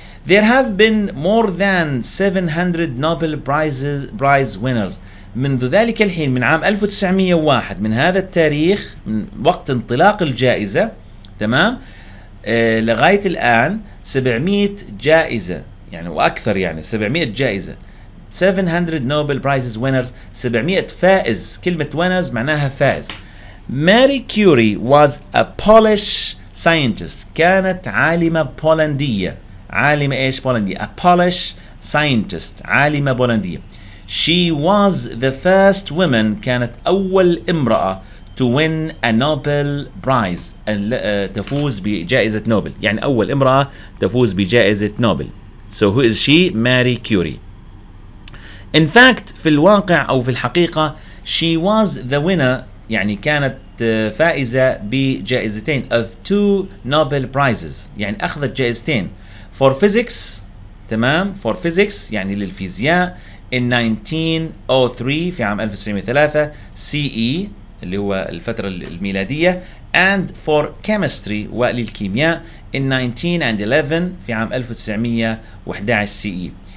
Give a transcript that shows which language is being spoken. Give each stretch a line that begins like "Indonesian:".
English: there have been more than 700 Nobel Prize winners.
Arabic: منذ ذلك الحين من عام 1901 من هذا التاريخ من وقت انطلاق الجائزة تمام لغاية الآن 700 جائزة يعني وأكثر يعني 700 جائزة
English: 700 Nobel Prizes winners
Arabic: 700 فائز. كلمة winners معناها فائز.
English: Marie Curie was a Polish scientist.
Arabic: كانت عالمة بولندية. عالمة إيش بولندية؟
English: a Polish scientist
Arabic: عالمة بولندية.
English: she was the first woman
Arabic: كانت أول امرأة
English: to win a Nobel Prize
Arabic: تفوز بجائزة نوبل. يعني أول امرأة تفوز بجائزة نوبل.
English: so who is she؟ Marie Curie. in fact
Arabic: في الواقع أو في الحقيقة
English: she was the winner
Arabic: يعني كانت فائزة بجائزتين
English: of 2 Nobel Prizes
Arabic: يعني أخذت جائزتين
English: for physics
Arabic: تمام for physics يعني للفيزياء
English: in 1903
Arabic: في عام 1903 CE اللي هو الفترة الميلادية
English: and for chemistry
Arabic: وللكيمياء
English: in 1911
Arabic: في عام 1911 CE.